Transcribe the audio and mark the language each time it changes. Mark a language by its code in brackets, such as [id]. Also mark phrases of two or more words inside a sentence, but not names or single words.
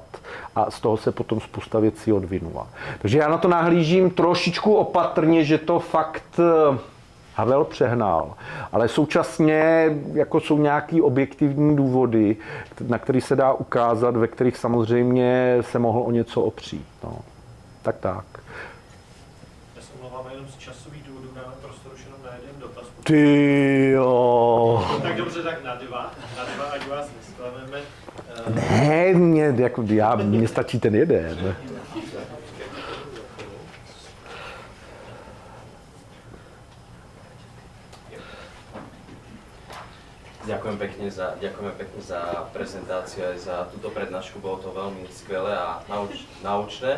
[cs] A z toho se potom spousta věcí odvinula. Takže já na to nahlížím trošičku opatrně, že to fakt Havel přehnal, ale současně jako jsou nějaký objektivní důvody, na který se dá ukázat, ve kterých samozřejmě se mohl o něco opřít. No. Tak. Já se omlouvám, jenom z časových důvodů dáme prostor už jenom na jeden dotaz. Ty jo. Tak dobře, tak na dva, ať vás nesklameme. Ne, mně stačí ten jeden. [sk] Ďakujem pekne za prezentáciu aj za túto prednášku, bolo to veľmi skvelé a naučné.